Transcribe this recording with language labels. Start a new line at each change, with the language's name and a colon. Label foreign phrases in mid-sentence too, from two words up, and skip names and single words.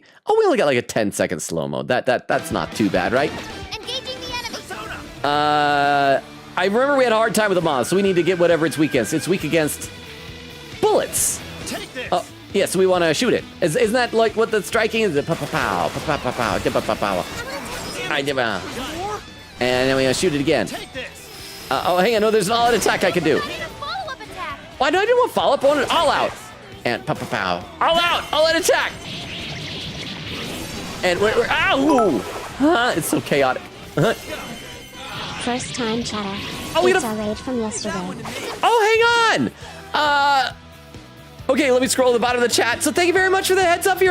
English: Oh, we only got like a 10-second slow mode. That's not too bad, right? Engaging the enemy. I remember we had a hard time with the moths, so we need to get whatever it's weak against. It's weak against bullets. Take this. Oh, yeah, so we want to shoot it. Isn't that like what the striking is? Pa-pa-pow, pa-pa-pa-pow, da-pa-pa-pow. And then we shoot it again. Take this. Oh, hang on, no, there's an all-out attack I can do. Follow-up attack. Why no, I didn't want follow-up, I wanted all out. And pa-pa-pow. All out, all-out attack. And we're ow! It's so chaotic. First time chatter. Oh, we It's gotta- our raid from yesterday. Oh, hang on! Okay, let me scroll to the bottom of the chat. So thank you very much for the heads up here.